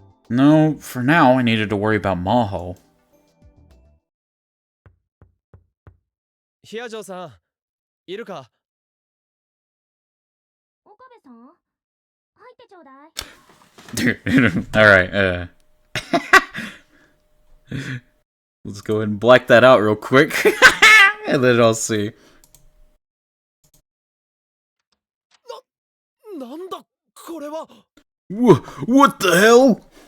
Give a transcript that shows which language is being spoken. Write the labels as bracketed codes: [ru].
[en] No, for now I needed to worry about Maho. [ja] ヒアジョーさん、いるか？岡部さん、入ってちょうだい。 [en] Alright, let's go ahead and black that out real quick. And then I'll see. [ja] なんだこれは。 [en] What the hell?